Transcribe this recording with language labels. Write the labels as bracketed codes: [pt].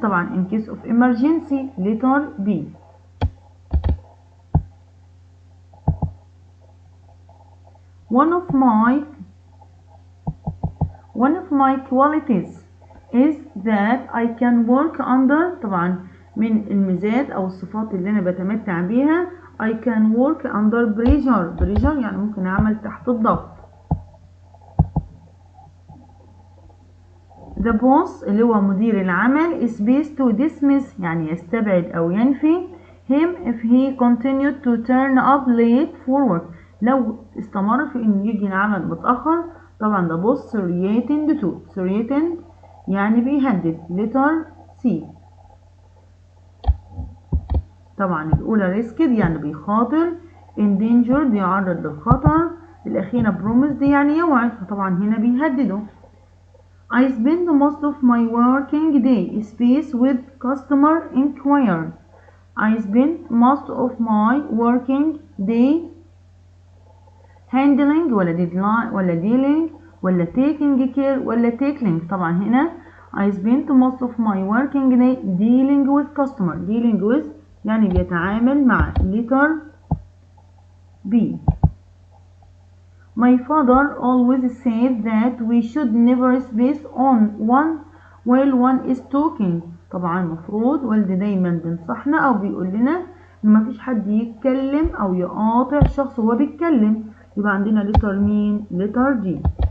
[en] طبعا in case of emergency. letter B. One of my qualities is that I can work under. [ar] طبعا من الميزات أو الصفات اللي أنا بتمتع بيها [en] I can work under pressure. [ar] pressure يعني ممكن أعمل تحت الضغط. [en] The boss [ar] اللي هو مدير العمل [en] is based to dismiss [ar] يعني يستبعد أو ينفي [en] him if he continued to turn up late for work. [ar] لو استمر في إنه يجي العمل متأخر. [en] طبعا the boss threatened to. threatened [ar] يعني بيهدد. [en] letter C. [ar] طبعا الأولى risked يعني بيخاطر، endangered يعرض للخطر، الأخيرة promised يعني يوعد، فطبعا هنا بيهدده. [en] I spend most of my working day space with customer inquiry. I spend most of my working day handling ولا deadline ولا dealing ولا taking care ولا tackling. [ar] طبعا هنا [en] I spend most of my working day dealing with customer. dealing with [ar] يعني بيتعامل مع. [en] letter B. My father always said that we should never space on one while one is talking. [ar] طبعا المفروض والدي دايما بينصحنا او بيقول لنا ان مفيش حد يتكلم او يقاطع شخص وهو بيتكلم. يبقى عندنا لتر مين؟ لتر دي.